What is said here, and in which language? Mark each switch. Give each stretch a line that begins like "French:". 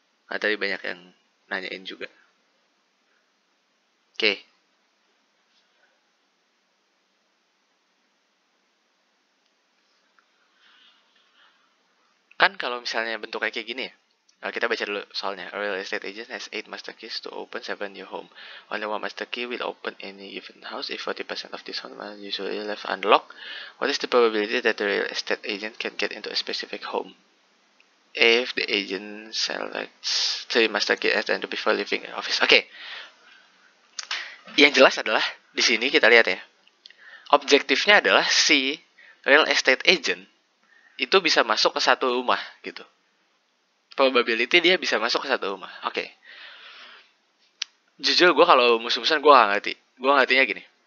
Indonesian: Nah, tadi banyak yang nanyain juga. Oke. Kan kalau misalnya bentuknya kayak gini ya. Kita baca dulu soalnya.
English: A real estate agent has 8 master keys to open 7 new home. Only one master key will open any given house if 40% of this home are usually left unlocked. What is the probability that the real estate agent can get into a specific home? If the agent selects 3 master keys and before leaving the office.
Indonesian: Oke. Yang jelas adalah di sini kita lihat ya. Objektifnya adalah si real estate agent itu bisa masuk ke satu rumah gitu. Probability dia bisa masuk ke satu rumah. Oke. Jujur gue kalau musuh-musuhan gue gak ngerti. Gue ngertinya gini.